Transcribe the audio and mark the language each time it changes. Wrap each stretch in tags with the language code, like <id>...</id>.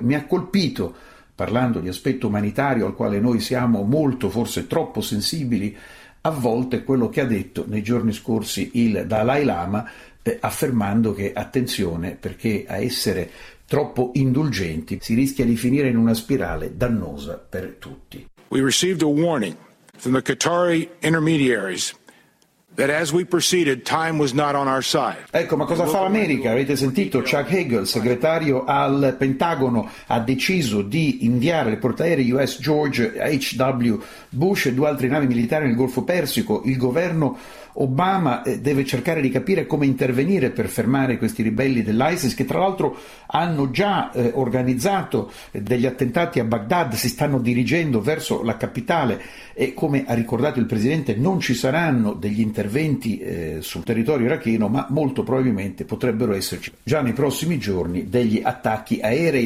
<it>Mi ha colpito, parlando di aspetto umanitario, al quale noi siamo molto, forse troppo sensibili a volte, quello che ha detto nei giorni scorsi il Dalai Lama, affermando che, attenzione, perché a essere troppo indulgenti si rischia di finire in una spirale dannosa per tutti.</it> <en>We received a warning from the Qatari intermediaries that as we proceeded, time was not on our side.</en> <it>Ecco, ma cosa fa l'America? Avete sentito? Chuck Hagel, segretario al Pentagono, ha deciso di inviare il portaerei US George H.W. Bush e due altre navi militari nel Golfo Persico. Il governo Obama deve cercare di capire come intervenire per fermare questi ribelli dell'ISIS, che tra l'altro hanno già organizzato degli attentati a Baghdad, si stanno dirigendo verso la capitale, e come ha ricordato il presidente non ci saranno degli interventi sul territorio iracheno, ma molto probabilmente potrebbero esserci già nei prossimi giorni degli attacchi aerei.</it>